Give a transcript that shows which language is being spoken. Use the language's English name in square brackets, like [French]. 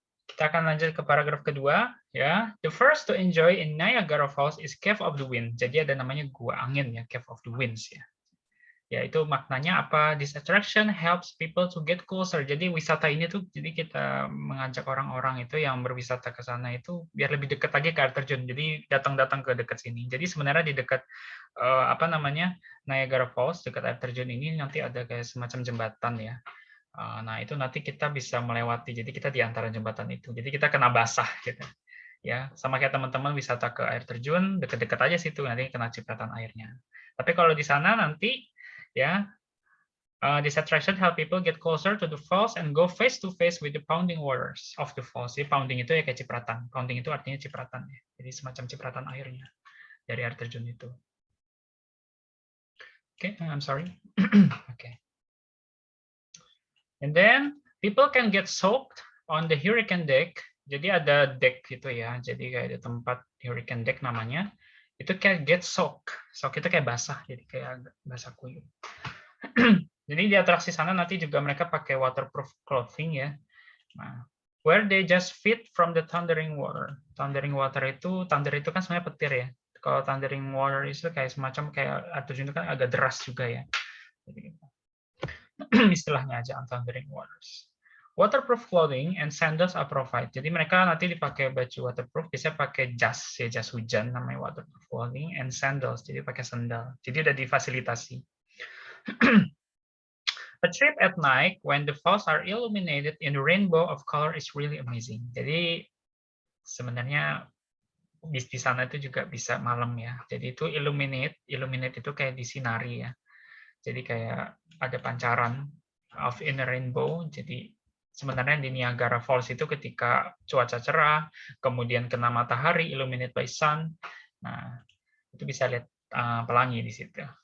[Indonesian] Kita akan lanjut ke paragraf kedua. [English] Ya, the first to enjoy in Niagara Falls is Cave of the Wind. [Indonesian] Jadi ada namanya gua angin ya, Cave of the Winds ya. Ya itu maknanya apa? [English] This attraction helps people to get closer. [Indonesian] Jadi wisata ini tuh, jadi kita mengajak orang-orang itu yang berwisata ke sana itu biar lebih dekat lagi ke air terjun. Jadi datang-datang ke dekat sini. Jadi sebenarnya di dekat apa namanya Niagara Falls, dekat air terjun ini nanti ada kayak semacam jembatan ya. Nah itu nanti kita bisa melewati. Jadi kita di antara jembatan itu. Jadi kita kena basah gitu. Ya, sama kayak teman-teman wisata ke air terjun, dekat-dekat aja situ nanti kena cipratan airnya. Tapi kalau di sana nanti ya, [English] this attraction help people get closer to the falls and go face to face with the pounding waters of the falls. [Indonesian] Jadi pounding itu ya kayak cipratan. Pounding itu artinya cipratan ya. Jadi semacam cipratan airnya dari air terjun itu. [English] Okay, I'm sorry. Okay. And then people can get soaked on the hurricane deck. [Indonesian] Jadi ada deck gitu ya. Jadi kayak ada tempat hurricane deck namanya. Itu kayak get soaked. Soak itu kayak basah. Jadi kayak basah kuyup. Jadi di atraksi sana nanti juga mereka pakai waterproof clothing ya. [English] Nah, where they just fit from the thundering water. [Indonesian] Thundering water itu, thunder itu kan sebenarnya petir ya. Kalau thundering water itu kayak semacam kayak air terjun itu kan agak deras juga ya. Jadi, istilahnya aja thundering waters. [English] Waterproof clothing and sandals are provided. [Indonesian] Jadi mereka nanti dipakai baju waterproof, bisa pakai jas ya, jas hujan namanya [English] waterproof clothing and sandals. [Indonesian] Jadi pakai sandal. Jadi udah difasilitasi. [English] A trip at night when the falls are illuminated in a rainbow of color is really amazing. [Indonesian] Jadi sebenarnya di sana itu juga bisa malam ya. Jadi itu illuminate itu kayak disinari ya. Jadi kayak ada pancaran of in a rainbow. Jadi sebenarnya di Niagara Falls itu ketika cuaca cerah, kemudian kena matahari, [English] illuminated by sun, [Indonesian] nah itu bisa lihat pelangi di situ.